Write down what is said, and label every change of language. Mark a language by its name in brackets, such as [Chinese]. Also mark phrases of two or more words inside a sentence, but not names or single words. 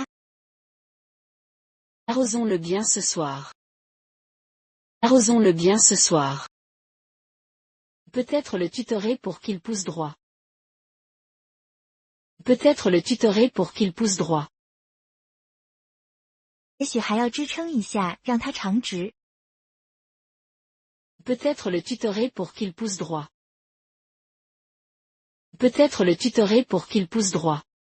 [French] Arrosons-le bien ce soir. Arrosons-le bien ce soir. Peut-être le tutorer pour qu'il pousse droit. Peut-être le tutorer pour qu'il pousse droit. [Chinese] 也许还要支撑一下，让它长直。 [French] Peut-être le tutorer pour qu'il pousse droit. Peut-être le tutorer pour qu'il pousse droit.